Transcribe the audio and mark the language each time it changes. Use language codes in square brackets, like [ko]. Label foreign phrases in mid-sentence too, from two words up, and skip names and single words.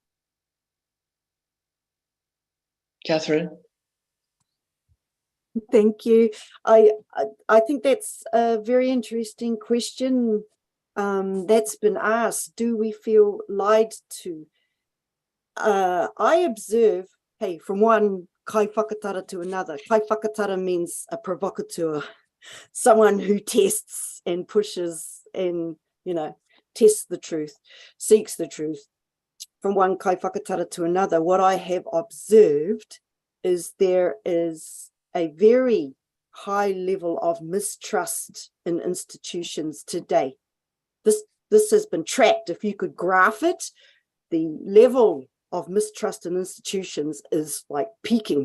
[en] Catherine. Thank you. I think that's a very interesting question that's been asked. Do we feel lied to? I observe, hey, from one [mi] kai whakatara [en] to another. [mi] Kai whakatara [en] means a provocateur, someone who tests and pushes and, you know, tests the truth, seeks the truth. From one [mi] kai whakatara [en] to another, what I have observed is there is a very high level of mistrust in institutions today. This has been tracked. If you could graph it, the level of mistrust in institutions is like peaking.